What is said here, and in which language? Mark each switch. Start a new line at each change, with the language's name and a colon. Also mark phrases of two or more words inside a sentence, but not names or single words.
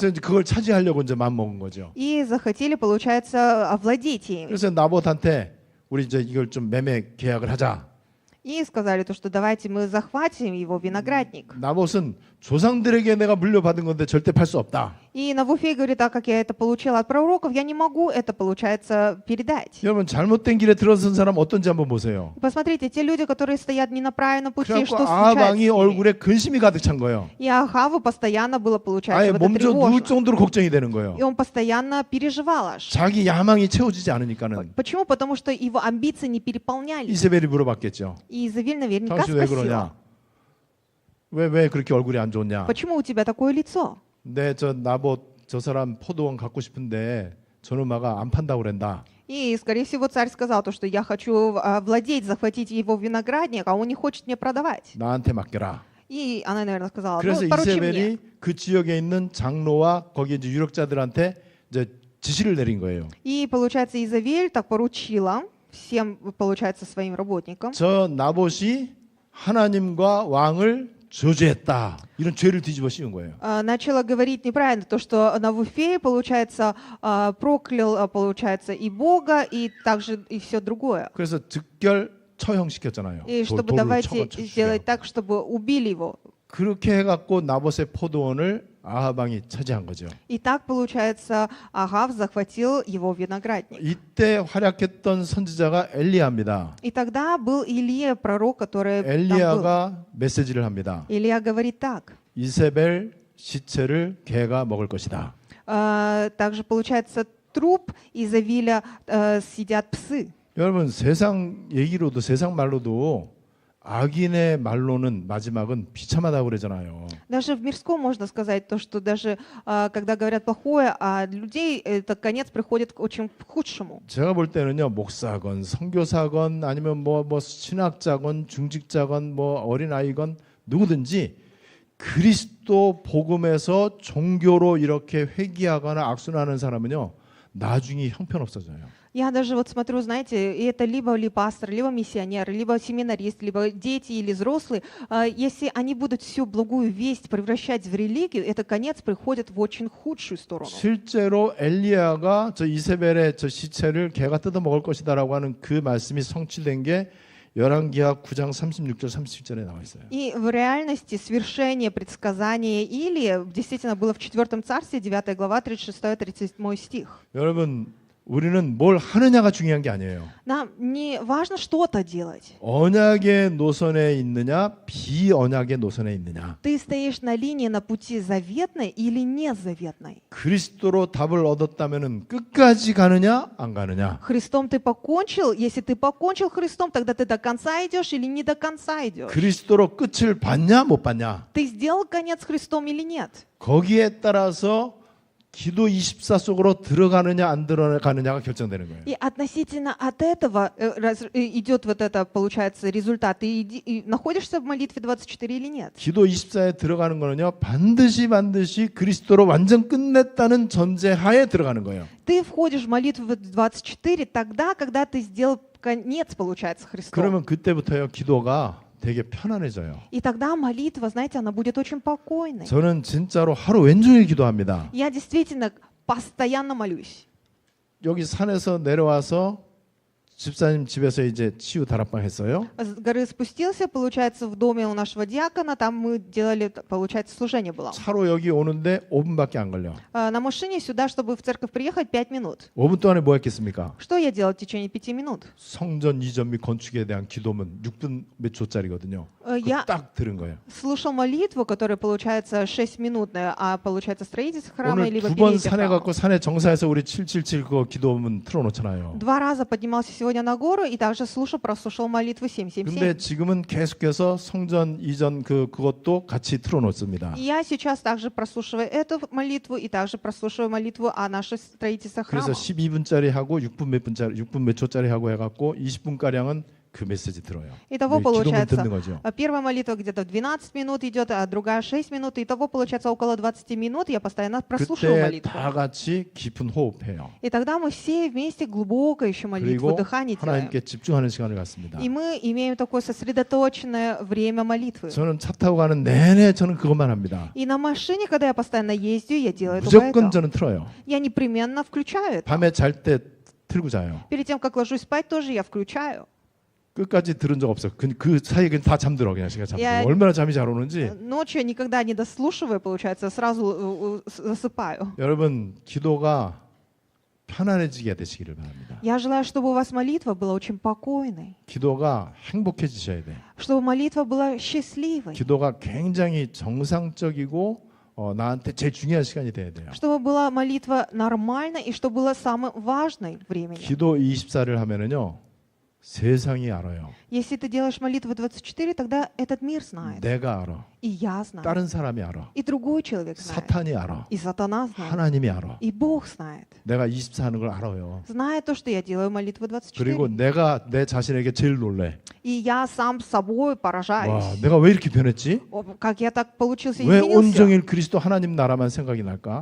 Korean: 그래서 이제 그걸 차지하려고 이제 마음 먹은 거죠.
Russian: И захотели, получается, овладеть им.
Korean: 그래서 나봇한테 우리 이제 이걸 좀 매매 계약을 하자.
Russian: И сказали то, что давайте мы захватим его виноградник.
Korean: 나봇은 조상들에게 내가 물려받은 건데 절대 팔 수 없다.
Russian: И Навуфей говорит, так как я это получил от пророков, я не могу это, получается, передать.
Korean: 여러분 잘못된 길에 들어선 사람 어떤지 한번 보세요.
Russian: И посмотрите, те люди, которые стоят не на правильном пути,
Korean: 그래갖고
Russian: что
Korean: 아합
Russian: случается с
Korean: 왕이
Russian: ними?
Korean: 얼굴에 근심이 가득 찬 거예요.
Russian: И Ахаву постоянно было, получается,
Korean: 아예
Russian: вот это
Korean: 몸져 누울
Russian: тревожно.
Korean: 정도로 걱정이 되는 거예요.
Russian: И он постоянно переживал аж.
Korean: 자기 야망이 채워지지 않으니까는.
Russian: Почему? Потому что его амбиции не переполнялись.
Korean: 이세벨이 물어봤겠죠.
Russian: И Изавиль наверняка
Korean: 당신 왜
Russian: спросила,
Korean: 그러냐? 왜 그렇게 얼굴이 안 좋냐?
Russian: почему у тебя такое лицо?
Korean: 네, 저 나봇 저 사람 포도원 갖고 싶은데 저놈아가 안 판다고 그런다.
Russian: И, скорее всего, царь сказал то, что я хочу владеть, захватить его виноградник, а он не хочет мне продавать.
Korean: 나한테 맡겨라.
Russian: И она, наверное, сказала,
Korean: 그래서
Russian: ну, поручи мне.
Korean: 이세벨이 그 지역에 있는 장로와 거기 이제 유력자들한테 이제 지시를 내린 거예요.
Russian: И, получается, Изавель так поручила всем, получается, своим работникам,
Korean: 저 나봇이 하나님과 왕을 저주했다. 이런 죄를 뒤집어 씌운 거예요.
Russian: начала говорить неправильно, то, что Навуфей, получается, проклял, получается, и Бога, и также и все другое.
Korean: 그래서 즉결 처형시켰잖아요.
Russian: И чтобы
Korean: 돌로
Russian: давайте сделать так, чтобы убили его.
Korean: 그렇게 해갖고 나봇의 포도원을 아합 왕이 차지한 거죠.
Russian: И так, получается, Ахав захватил его виноградник.
Korean: 이때 활약했던 선지자가 엘리야입니다.
Russian: И тогда был Илия, пророк, который там был.
Korean: 엘리야가 메시지를 합니다.
Russian: Илия говорит так.
Korean: 이세벨 시체를 개가 먹을 것이다.
Russian: Также, получается, труп Изавиля съедят псы.
Korean: 여러분 세상 얘기로도 세상 말로도 악인의 말로는 마지막은 비참하다고 그러잖아요.
Russian: Даже в мирском можно сказать то, что даже когда говорят плохое, а людей этот конец приходит к очень худшему.
Korean: 제가 볼 때는요 목사건 선교사건 아니면 뭐 신학자건 중직자건 뭐 어린아이건 누구든지 그리스도 복음에서 종교로 이렇게 회귀하거나 악순하는 사람은요 나중에 형편없어져요.
Russian: Я даже вот смотрю, знаете, и это либо пастор, либо миссионер, либо семинарист, либо дети или взрослые. Если они будут всю благую весть превращать в религию, это конец приходит в очень худшую сторону.
Korean: 실제로 엘리야가 저 이세벨의 저 시체를 개가 뜯어 먹을 것이다라고 하는 그 말씀이 성취된 게 열왕기하 9장 36절 37절에 나와 있어요.
Russian: И в реальности свершение предсказания Илии действительно было в 4 царстве, 9 глава, 36-37 стих.
Korean: 여러분 우리는 뭘 하느냐가 중요한 게 아니에요.
Russian: Нам не важно что-то делать.
Korean: 언약의 노선에 있느냐 비언약의 노선에 있느냐.
Russian: Ты стоишь на линии, на пути заветной или незаветной.
Korean: 그리스도로 답을 얻었다면은 끝까지 가느냐 안 가느냐.
Russian: Христом ты покончил. Если ты покончил Христом, тогда ты до конца идешь или не до конца идешь.
Korean: 그리스도로 끝을 봤냐 못 봤냐.
Russian: Ты сделал конец Христом или нет?
Korean: 거기에 따라서 기도 24 속으로 들어가느냐 안 들어가느냐가 결정되는 거예요.
Russian: И относительно от этого идет вот это, получается, результат. Ты находишься в молитве 24 или нет?
Korean: 기도 24에 들어가는 거는요. 반드시 그리스도로 완전 끝냈다는 전제하에 들어가는 거예요.
Russian: Ты входишь в молитву 24 тогда, когда ты сделал конец получается Христом.
Korean: 그러면 그때부터요 기도가 되게 편안해져요.
Russian: И тогда молитва, знаете, она будет очень покойной.
Korean: 저는 진짜로 하루 왼종일 기도합니다.
Russian: Я действительно постоянно молюсь.
Korean: 여기 산에서 내려와서 집사님 집에서 이제 치유 다락방 했어요.
Russian: С горы спустился, получается, в доме у нашего диакона, там мы делали, получается, служение было.
Korean: 차로 여기 오는데 5분밖에 안 걸려.
Russian: На машине сюда, чтобы в церковь приехать, 5 минут.
Korean: 5분 동안에 뭐 했겠습니까?
Russian: Что я делал в течение 5 минут?
Korean: 성전 이전 및 건축에 대한 기도문 6분 몇 초짜리거든요.
Russian: Я
Korean: 딱 들은 거예요.
Russian: слушал молитву, которая, получается, 6-минутная, а, получается, строительство храма,
Korean: 오늘
Russian: либо
Korean: 2번
Russian: перейти
Korean: 산에
Russian: храма.
Korean: 갖고 산에 정사에서 우리 777 그거 기도문 틀어놓잖아요.
Russian: 2 раза поднимался сегодня на гору и также прослушал молитву
Korean: 근데
Russian: 777.
Korean: 지금은 계속해서 성전 이전 그것도 같이 틀어놓습니다.
Russian: И я сейчас также прослушиваю эту молитву и также прослушиваю молитву о нашем строительстве
Korean: 그래서
Russian: храма.
Korean: 12분짜리 하고 6분 몇 초짜리 하고 해갖고 20분 가량은 그 메시지 들어요.
Russian: Итого
Korean: 기도문
Russian: получается,
Korean: 듣는 거죠.
Russian: первая молитва где-то в 12 минут идет, а другая 6 минут. Итого получается около 20 минут я постоянно прослушиваю
Korean: 그때
Russian: молитву.
Korean: 다 같이 깊은 호흡해요.
Russian: И тогда мы все вместе глубоко еще молитву,
Korean: 그리고
Russian: дыхание делаем.
Korean: 하나님께 집중하는 시간을 갖습니다.
Russian: И мы имеем такое сосредоточенное время молитвы.
Korean: 저는 차 타고 가는 내내 저는 그것만 합니다.
Russian: И на машине, когда я постоянно ездю, я делаю только
Korean: 무조건
Russian: это.
Korean: 저는 틀어요.
Russian: Я непременно включаю это.
Korean: 밤에 잘 때 틀고 자요.
Russian: Перед тем, как ложусь спать, тоже я включаю.
Korean: 끝까지 들은 적 없어요. 그 사이에 그냥 다 잠들어 그냥 시간 잠들어. 야. 얼마나 잠이 잘 오는지.
Russian: Ночью я никогда не дослушиваю, получается, сразу засыпаю.
Korean: 여러분 기도가 편안해지게 되시기를 바랍니다.
Russian: Я желаю, чтобы у вас молитва была очень покойной,
Korean: 기도가 행복해지셔야 돼.
Russian: чтобы молитва была счастливой,
Korean: 기도가 굉장히 정상적이고 나한테 제일 중요한 시간이 돼야 돼요.
Russian: чтобы была молитва нормальной и чтобы была самой важной времени.
Korean: 기도 24를 하면은요 세상이 알아요.
Russian: Если ты делаешь молитву 24, тогда этот мир знает,
Korean: 내가 알아.
Russian: и я знаю,
Korean: 다른 사람이 알아.
Russian: и другой человек знает,
Korean: 사탄이 알아.
Russian: и сатана знает,
Korean: 하나님이 알아.
Russian: и Бог знает.
Korean: 내가 24 하는 걸 알아요.
Russian: Знает то, что я делаю молитву
Korean: 그리고
Russian: 24.
Korean: 내가 내 자신에게 제일 놀래.
Russian: И я сам собой
Korean: 와,
Russian: поражаюсь.
Korean: 내가 왜 이렇게 변했지?
Russian: Как я так получился,
Korean: 왜
Russian: изменился?
Korean: 온종일 그리스도 하나님 나라만 생각이 날까?